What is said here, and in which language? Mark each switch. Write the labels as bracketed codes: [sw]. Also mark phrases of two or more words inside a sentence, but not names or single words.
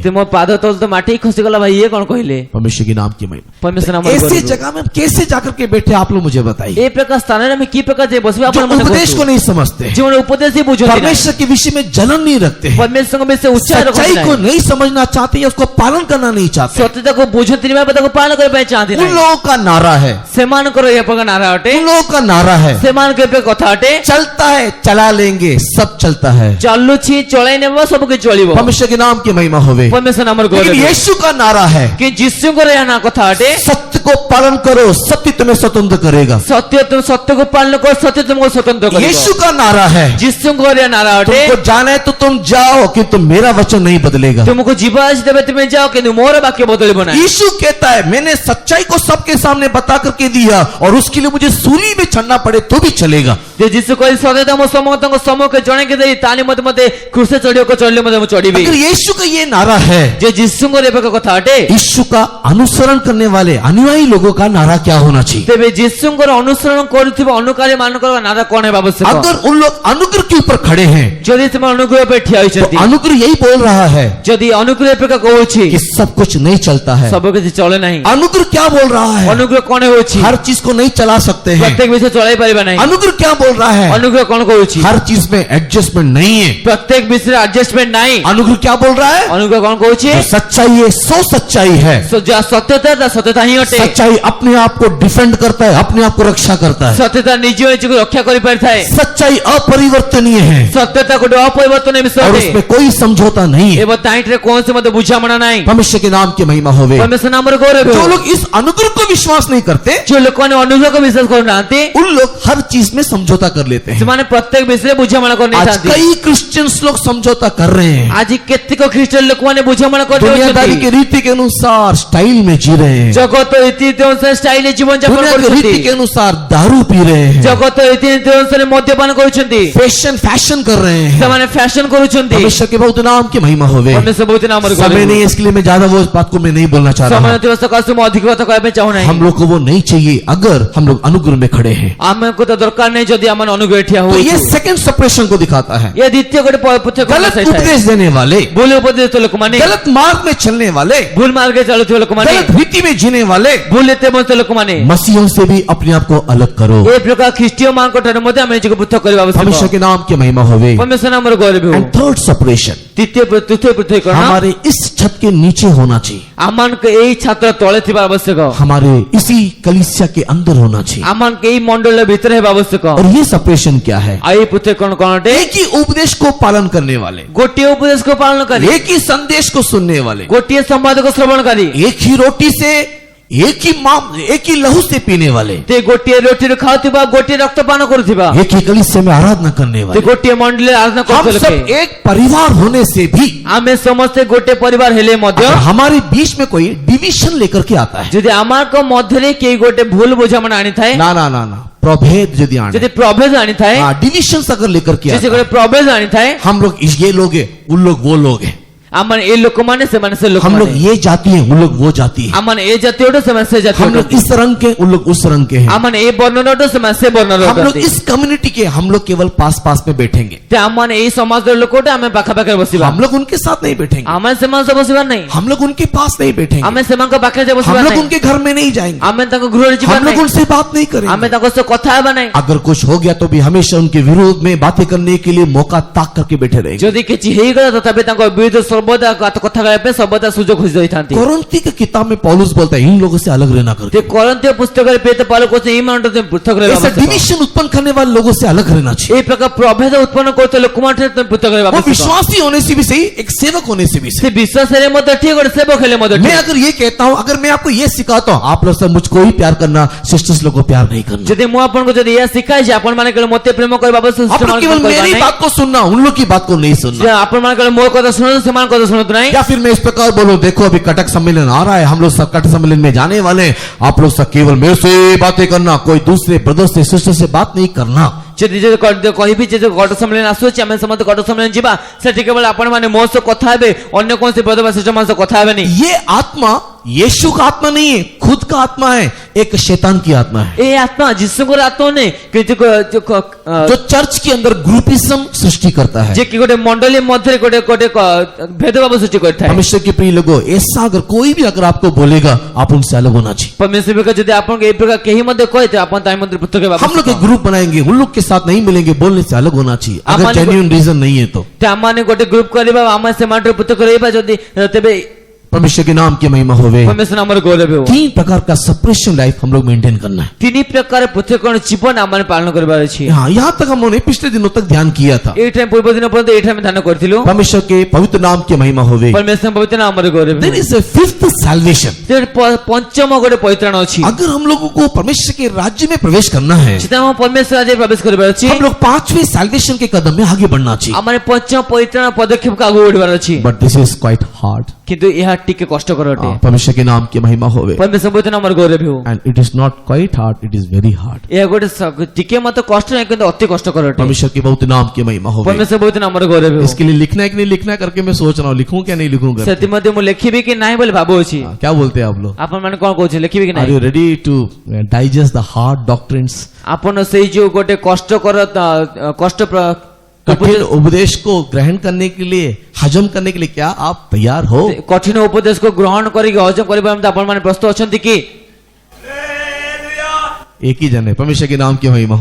[or] ते ମୋ ପାଦ ତଳ ତ ମାଟି ହିଁ ଖସିଗଲା, ଭାଇ ଇଏ କଣ କହିଲେ। [hi] परमेश्वर के नाम की महिमा। [or] ପରମେଶ୍ୱର ନାମର [hi] ऐसी [or] ଗୌରବ। [hi] जगह में कैसे जाकर के बैठे आप लोग मुझे बताइए, [or] ଏ ପ୍ରକାର ସ୍ଥାନରେ ଆମେ କି ପ୍ରକାର ଯାଇ ବସିବା [hi] जो [or] ଆପଣ ମନେ [hi] उपदेश को [or] କରନ୍ତୁ। [hi] नहीं समझते, [or] ଯେଉଁମାନେ ଉପଦେଶ ହିଁ ବୁଝନ୍ତି ନାହିଁ, [hi] परमेश्वर के विषय में जलन नहीं रखते हैं, [or] ପରମେଶ୍ୱରଙ୍କ ବିଷୟରେ ଉଚ୍ଚାର [hi] सच्चाई [or] ରଖନ୍ତି [hi] को [or] ନାହିଁ, [hi] नहीं समझना चाहते या उसको पालन करना नहीं चाहते, [or] ସତ୍ୟତାକୁ ବୁଝନ୍ତିନି ବା ତାକୁ ପାଳନ କରିବା ପାଇଁ ଚାହାନ୍ତି [hi] उन [or] ନାହିଁ। [hi] लोगों का नारा है, [or] ସେମାନଙ୍କର ଏ ପ୍ରକାର ନାରା ଅଟେ, [hi] उन लोगों का नारा है, [or] ସେମାନଙ୍କ ଏ ପ୍ରକାର କଥା ଅଟେ। [hi] चलता है चला लेंगे, सब चलता है। [or] ଚାଲୁଛି ଚଳାଇ ନେବ, ସବୁ କିଛି ଚଳିବ। [hi] परमेश्वर के नाम की महिमा होवे। [or] ପରମେଶ୍ୱର ନାମର ଗୌରବ [hi] लेकिन [or] ହେଉ। [hi] यीशु का नारा है, [or] କି ଯୀଶୁଙ୍କର ଏହା ନା କଥା ଅଟେ, [hi] सत्य को पालन करो, सत्य तुम्हें स्वतंत्र करेगा। [or] ସତ୍ୟକୁ ପାଳନ କର, ସତ୍ୟ ତୁମକୁ ସ୍ୱତନ୍ତ୍ର କରିବ। [hi] यीशु का नारा है, [or] ଯୀଶୁଙ୍କର ଏହା ନାରା ଅଟେ, [hi] तुमको जाना है तो तुम जाओ, कि तुम मेरा वचन नहीं बदलेगा। [or] ତୁମକୁ ଯିବା ଅଛି ତେବେ ତୁମେ ଯାଅ, କିନ୍ତୁ ମୋର ବାକ୍ୟ ବଦଳିବ ନାହିଁ। [hi] यीशु कहता है, मैंने सच्चाई को सबके सामने बता करके दिया, और उसके लिए मुझे सूली में चढ़ना पड़े तो भी चलेगा। [or] ଯେ ଯୀଶୁ କହିଲେ ସତ୍ୟତା ମୋ ସମସ୍ତଙ୍କ ସମ୍ମୁଖରେ ଜଣେଇକି ଦେଇ ତାହେଲେ ମୋତେ କୃଷି ଚଢିବାକୁ ଚଢିଲେ ମଧ୍ୟ ମୁଁ ଚଢିବି। [hi] अगर यीशु का ये नारा है, [or] ଯେ ଯୀଶୁଙ୍କର ଏ ପ୍ରକାର କଥା ଅଟେ, [hi] यीशु का अनुसरण करने वाले अनुयायी लोगों का नारा क्या होना चाहिए। [or] ତେବେ ଯୀଶୁଙ୍କର ଅନୁସରଣ କରୁଥିବା ଅନୁକାରୀ ମାନଙ୍କର ନାରା କଣ ହେବା ଆବଶ୍ୟକ। [hi] अगर उन लोग अनुग्रह के ऊपर खड़े हैं, [or] ଯଦି ସେମାନେ ଅନୁଗ୍ରହ ପାଇଁ ଠିଆ [hi] तो [or] ହୋଇଛନ୍ତି, [hi] अनुग्रह यही बोल रहा है [or] ଯଦି ଅନୁଗ୍ରହ ଏ ପ୍ରକାର କହୁଛି [hi] कि सब कुछ नहीं चलता है। [or] ସବୁ କିଛି ଚଳେ ନାହିଁ। [hi] अनुग्रह क्या बोल रहा है, [or] ଅନୁଗ୍ରହ କଣ ହେଉଛି, [hi] हर चीज को नहीं चला सकते हैं। [or] ପ୍ରତ୍ୟେକ ବିଷୟ ଚଳାଇ ପାରିବା ନାହିଁ। [hi] अनुग्रह क्या बोल रहा है, [or] ଅନୁଗ୍ରହ କଣ କହୁଛି, [hi] हर चीज में एडजस्टमेंट नहीं है। [or] ପ୍ରତ୍ୟେକ ବିଷୟରେ ଆଡଜଷ୍ଟମେଣ୍ଟ ନାହିଁ। [hi] अनुग्रह क्या बोल रहा है, [or] ଅନୁଗ୍ରହ କଣ କହୁଛି, [hi] जो सच्चाई है सो सच्चाई है। [or] ଯାହା ସତ୍ୟତା ତା ସତ୍ୟତା ହିଁ ଅଟେ। [hi] सच्चाई अपने आप को डिफेंड करता है, अपने आप को रक्षा करता है। [or] ସତ୍ୟତା ନିଜ ନିଜକୁ ରକ୍ଷା କରିପାରିଥାଏ। [hi] सच्चाई अपरिवर्तनीय है, [or] ସତ୍ୟତା ଗୋଟେ ଅପରିବର୍ତ୍ତନୀୟ ବିଷୟ [hi] और [or] ଅଟେ। [hi] उसमें कोई समझौता नहीं है। [or] ଏବଂ ତାହିଁରେ କୌଣସି ମଧ୍ୟ ବୁଝାମଣା ନାହିଁ। [hi] परमेश्वर के नाम की महिमा होवे। [or] ପରମେଶ୍ୱର ନାମର ଗୌରବ [hi] जो [or] ହେଉ। [hi] लोग इस अनुग्रह को विश्वास नहीं करते, [or] ଯେଉଁ ଲୋକମାନେ ଅନୁଗ୍ରହକୁ ବିଶ୍ୱାସ କରୁନାହାନ୍ତି, [hi] उन लोग हर चीज में समझौता कर लेते हैं। [or] ସେମାନେ ପ୍ରତ୍ୟେକ ବିଷୟରେ ବୁଝାମଣା [hi] आज [or] କରିନେଇଥାନ୍ତି। [hi] कई क्रिश्चियंस लोग समझौता कर रहे हैं, [or] ଆଜି କେତେକ ଖ୍ରୀଷ୍ଟିଆନ ଲୋକମାନେ ବୁଝାମଣା [hi] दुनियादारी [or] କରିଦେଉଛନ୍ତି, [hi] के रीति के अनुसार स्टाइल में जी रहे हैं। [or] ଜଗତ ରୀତିନୀତି ଅନୁସାରେ ଷ୍ଟାଇଲରେ ଜୀବନ ଯାପନ [hi] दुनिया के [or] କରୁଛନ୍ତି [hi] रीति के अनुसार दारू पी रहे हैं, [or] ଜଗତ ରୀତିନୀତି ଅନୁସାରେ ମଦ୍ୟପାନ କରୁଛନ୍ତି [hi] फैशन कर रहे हैं। [or] ସେମାନେ ଫ୍ୟାସନ କରୁଛନ୍ତି [hi] परमेश्वर के बहुत नाम की महिमा होवे। [or] ପରମେଶ୍ୱର ବହୁତ ନାମରେ [hi] समय नहीं है, इसके लिए मैं ज्यादा वो बात को मैं नहीं बोलना चाह [or] ସମୟ [hi] रहा। [or] ନଥିବା ସକାଶେ ମୁଁ ଅଧିକ କଥା କହିବା ପାଇଁ ଚାହୁଁନାହିଁ [hi] हम लोग को वो नहीं चाहिए अगर हम लोग अनुग्रह में खड़े हैं। [or] ଆମକୁ ତ ଦରକାର ନାହିଁ ଯଦି ଆମେ ଅନୁଗ୍ରହ ଠିଆ [hi] तो ये [or] ହଉଛୁ [en] second separation [hi] को दिखाता है। [or] ଏ ଦ୍ୱିତୀୟ ଗୋଟେ ପୃଥକ [hi] गलत उपदेश देने वाले, [or] ଭୁଲ ଉପଦେଶ ଲୋକମାନେ [hi] गलत मार्ग में चलने वाले, [or] ଭୁଲ ମାର୍ଗରେ ଚାଲୁଥିବା ଲୋକମାନେ [hi] गलत रीति में जीने वाले [or] ଭୁଲ ରୀତିରେ ବଞ୍ଚୁଥିବା ଲୋକମାନେ [hi] मसीहों से भी अपने आप को अलग करो। [or] ଏ ପ୍ରକାର ଖ୍ରୀଷ୍ଟୀୟ ମାନଙ୍କ ଠାରୁ ମଧ୍ୟ ଆମେ ନିଜକୁ ପୃଥକ କରିବା [hi] परमेश्वर [or] ଆବଶ୍ୟକ [hi] के नाम की महिमा होवे। [or] ପରମେଶ୍ୱର ନାମରେ ଗୌରବ ହେଉ [en] and third separation [or] ତୃତୀୟ ପୃଥକୀକରଣ [hi] हमारे इस छत के नीचे होना चाहिए, [or] ଆମମାନଙ୍କ ଏଇ ଛାତ୍ର ତଳେ ଥିବା ଆବଶ୍ୟକ [hi] हमारे इसी कलीसिया के अंदर होना चाहिए। [or] ଆମମାନଙ୍କ ଏଇ ମଣ୍ଡଳ ଭିତରେ ହେବା ଆବଶ୍ୟକ [hi] और ये सेपरेशन क्या है? [or] ଆଉ ଏଇ ପୃଥକୀକରଣ କଣ ଅଟେ [hi] एक ही उपदेश को पालन करने वाले, [or] ଗୋଟିଏ ଉପଦେଶକୁ ପାଳନ କରି [hi] एक ही संदेश को सुनने वाले, [or] ଗୋଟିଏ ସମ୍ବାଦକୁ ଶ୍ରବଣକାରୀ [hi] एक ही रोटी से, एक ही लहू से पीने वाले, [or] ते ଗୋଟିଏ ରୋଟିରୁ ଖାଉଥିବା ଗୋଟିଏ ରକ୍ତପାନ କରୁଥିବା [hi] एक ही कलीसिया में आराधना करने ते वाले, [or] ଗୋଟିଏ ମଣ୍ଡଳରେ ଆରାଧନା [hi] हम [or] କରୁଥିବା [hi] सब [or] ଲୋକେ [hi] एक परिवार होने से भी [or] ଆମେ ସମସ୍ତେ ଗୋଟେ ପରିବାର ହେଲେ ମଧ୍ୟ [hi] अगर हमारे बीच में कोई डिवीजन लेकर के आता है, [or] ଯଦି ଆମଙ୍କ ମଧ୍ୟରେ କେହି ଗୋଟେ ଭୁଲ ବୁଝାମଣା ଆଣିଥାଏ [hi] ना प्रभेद यदि आने, [or] ଯଦି ପ୍ରଭେଦ ଆଣିଥାଏ [hi] डिविजन अगर लेकर के [or] ଯଦି [hi] आता है, [or] ଗୋଟେ ପ୍ରଭେଦ ଆଣିଥାଏ [hi] हम लोग ये लोग हैं, उन लोग वो लोग हैं, [or] ଆମର ଏ ଲୋକମାନେ ସେମାନେ ସେ [hi] हम लोग [or] ଲୋକମାନେ [hi] ये जाति हैं, उन लोग वो जाति है, [or] ଆମମାନେ ଏ ଜାତୀୟଠୁ ସେମାନେ ସେ ଜାତୀୟ [hi] हम लोग इस रंग के, उन लोग उस रंग के हैं, [or] ଆମମାନେ ଏ ବର୍ଣ୍ଣନଠୁ ସେମାନେ ସେ ବର୍ଣ୍ଣର [hi] हम लोग इस कम्युनिटी के, हम लोग केवल पास पास में बैठेंगे, [or] ଆମମାନେ ଏଇ ସମାଜର ଲୋକଟେ ଆମେ ପାଖାପାଖି ବସିବା [hi] हम लोग उनके साथ नहीं बैठेंगे, [or] ଆମେ ସେମାନଙ୍କ ସହ ବସିବାର ନାହିଁ [hi] हम लोग उनके पास नहीं बैठेंगे, [or] ଆମେ ସେମାନଙ୍କ ପାଖରେ ଯାଇ [hi] हम [or] ବସିବାର [hi] लोग [or] ନାହିଁ [hi] उनके घर में नहीं जाएंगे, [or] ଆମେ ତାଙ୍କ ଗୃହରେ ଯିବା [hi] हम लोग [or] ନାହିଁ [hi] उनसे बात नहीं [or] ଆମେ [hi] करेंगे। [or] ତାଙ୍କ ସହ କଥା ହେବା ନାହିଁ [hi] अगर कुछ हो गया तो भी हमेशा उनके विरोध में बातें करने के लिए मौका ताक करके बैठे रहेंगे। [or] ଯଦି କିଛି ହେଇଗଲା ତଥାପି ତାଙ୍କ ବିରୁଦ୍ଧ ସର୍ବଦା କଥା କହିବା ପାଇଁ ସର୍ବଦା ସୁଯୋଗ ଖୋଜି ରହିଥାନ୍ତି [hi] कोरिन्थी की किताब में पौलुस बोलता है इन लोगों से अलग रहना ते करके, [or] କରନ୍ତୀୟ ପୁସ୍ତକରେ ପେତ ପାଉଲ କହୁଛନ୍ତି ଏଇ ମାନଠୁ ତୁମେ ପୃଥକ ରହିବା [hi] ऐसा [or] ଆବଶ୍ୟକ। [hi] डिविजन उत्पन्न करने वाले लोगों से अलग रहना चाहिए। [or] ଏଇ ପ୍ରକାର ପ୍ରଭେଦ ଉତ୍ପନ୍ନ କରୁଥିବା ଲୋକମାନଠାରୁ ତୁମେ ପୃଥକ ରହିବା [hi] वो [or] ଆବଶ୍ୟକ। [hi] विश्वासी होने से भी सही, एक सेवक होने से भी [or] ସେ [hi] सही। [or] ବିଶ୍ୱାସ ହେଲେ ମଧ୍ୟ ଠିକ ଗୋଟେ ସେବକ ହେଲେ ମଧ୍ୟ [hi] मैं [or] ଠିକ [hi] अगर ये कहता हूं, अगर मैं आपको ये सिखाता हूं, आप लोग सब मुझको ही प्यार करना, सिस्टर्स लोग को प्यार नहीं करना, [or] ଯଦି ମୁଁ ଆପଣଙ୍କୁ ଯଦି ଏହା ଶିଖାଇଛି ଆପଣ ମାନେ କେବଳ ମୋତେ ପ୍ରେମ କରିବା ଆବଶ୍ୟକ [hi] आप लोग केवल मेरी बात को सुनना, उन लोग की बात को नहीं सुनना। [or] ଆପଣ ମାନେ କେବଳ ମୋ କଥା ଶୁଣନ୍ତୁ ସେମାନଙ୍କ କଥା ଶୁଣନ୍ତୁ ନାହିଁ [hi] या फिर मैं इस प्रकार बोलूं, देखो अभी कटक सम्मेलन आ रहा है, हम लोग सब कटक सम्मेलन में जाने वाले हैं, आप लोग सब केवल मेरे से बातें करना, कोई दूसरे ब्रदर से सिस्टर से बात नहीं करना। [or] ଯଦି କହିବି ଯେ ଗଡ଼ ସମ୍ମିଳନୀ ଆସୁଛି ଆମେ ସମସ୍ତେ ଗଡ଼ ସମ୍ମିଳନୀ ଯିବା ସେଠି କେବଳ ଆପଣ ମାନେ ମୋ ସହ କଥା ହେବେ ଅନ୍ୟ କୌଣସି ବ୍ରଦର ବା ସିଷ୍ଟର ସହ କଥା ହେବେନି [hi] ये आत्मा यीशु का आत्मा नहीं है, खुद का आत्मा है, एक शैतान की आत्मा है, [or] ଏ ଆତ୍ମା ଯୀଶୁଙ୍କର ଆତ୍ମା ନୁହେଁ କିନ୍ତୁ [hi] जो चर्च के अंदर ग्रुपिज्म सृष्टि करता है। [or] ଯେ କି ଗୋଟେ ମଣ୍ଡଳୀ ମଧ୍ୟରେ ଗୋଟେ ଗୋଟେ ଭେଦଭାବ ସୃଷ୍ଟି କରିଥାଏ [hi] परमेश्वर के प्रिय लोगों, ऐसा अगर कोई भी अगर आपको बोलेगा, आप उनसे अलग होना चाहिए। [or] ପରମେଶ୍ୱର ଯଦି ଆପଣଙ୍କୁ ଏଇ ପ୍ରକାର କେହି ମଧ୍ୟ କହିଥିବେ ଆପଣ ତା ମଧ୍ୟରେ ପୃଥକ ହେବା [hi] हम लोग एक ग्रुप बनाएंगे, उन लोग के साथ नहीं मिलेंगे, बोलने से अलग होना चाहिए, अगर हमारे को- [en] genuine reason [hi] नहीं है तो। [or] ଆମମାନେ ଗୋଟେ ଗ୍ରୁପ କରିବା ଆମେ ସେମାନଙ୍କର ପୃଥକ ରହିବା ଯଦି ତେବେ [hi] परमेश्वर के नाम की महिमा होवे। [or] ପରମେଶ୍ୱର ନାମରେ ଗୌରବ ହେଉ [hi] 3 प्रकार का [en] separation life [hi] हम लोग मेंटेन करना है। [or] ତିନି ପ୍ରକାର ପୃଥକୀକରଣ ଜୀବନ ଆମେ ପାଳନ କରିବାର ଅଛି [hi] हाँ, यहाँ तक हमने पिछले दिनों तक ध्यान किया था। [or] ଏଇଠି ପୂର୍ବ ଦିନ ପର୍ଯ୍ୟନ୍ତ ଏଇଠି ଆମେ ଧ୍ୟାନ କରିଥିଲୁ [hi] परमेश्वर के पवित्र नाम की महिमा होवे। [or] ପରମେଶ୍ୱର ପବିତ୍ର ନାମରେ ଗୌରବ [en] There [or] ହେଉ [en] is a fifth salvation। [or] ପଞ୍ଚମ ଗୋଟେ ପରିତ୍ରାଣ ଅଛି [hi] अगर हम लोगों को परमेश्वर के राज्य में प्रवेश करना है, [or] ସେଟା ଆମ ପରମେଶ୍ୱର ରାଜ୍ୟରେ ପ୍ରବେଶ କରିବାର ଅଛି [hi] हम लोग 5वें salvation के कदम में आगे बढ़ना चाहिए। [or] ଆମର ପଞ୍ଚମ ପରିତ୍ରାଣ ପଦକ୍ଷେପକୁ ଆଗକୁ ବଢିବାର ଅଛି [en] But this is quite hard। [or] କିନ୍ତୁ ଏହା ଟିକେ କଷ୍ଟକର ଅଟେ [hi] परमेश्वर के नाम की महिमा होवे। [or] ପରମେଶ୍ୱର ପବିତ୍ର ନାମରେ ଗୌରବ ହେଉ [en] And it is not quite hard, it is very hard। [or] ଏହା ଗୋଟେ ଟିକେ ମତେ କଷ୍ଟ ନାହିଁ କିନ୍ତୁ ଅତି କଷ୍ଟକର ଅଟେ [hi] परमेश्वर के बहुत नाम की महिमा होवे। [or] ପରମେଶ୍ୱର ପବିତ୍ର ନାମରେ ଗୌରବ ହେଉ [hi] इसके लिए लिखना है कि नहीं लिखना है करके मैं सोच रहा हूँ, लिखूं क्या नहीं लिखूं करके। [or] ସେଥିମଧ୍ୟ ମୁଁ ଲେଖିବି କି ନାହିଁ ବୋଲି ଭାବୁଅଛି [hi] हाँ, क्या बोलते हैं आप लोग? [or] ଆପଣ ମାନେ କଣ କହୁଛନ୍ତି ଲେଖିବି କି [en] Are [or] ନାହିଁ [en] you ready to digest the hard doctrines? [or] ଆପଣ ସେଇ ଯୋଉ ଗୋଟେ କଷ୍ଟକର କଷ୍ଟ [hi] कठिन उपदेश को ग्रहण करने के लिए, हजम करने के लिए क्या आप तैयार हो? [or] କଠିନ ଉପଦେଶକୁ ଗ୍ରହଣ କରିକି ହଜମ କରିବା ପାଇଁ ଆପଣ ମାନେ ପ୍ରସ୍ତୁତ ଅଛନ୍ତି କି [hi] एक ही जन है, परमेश्वर के नाम की महिमा हो।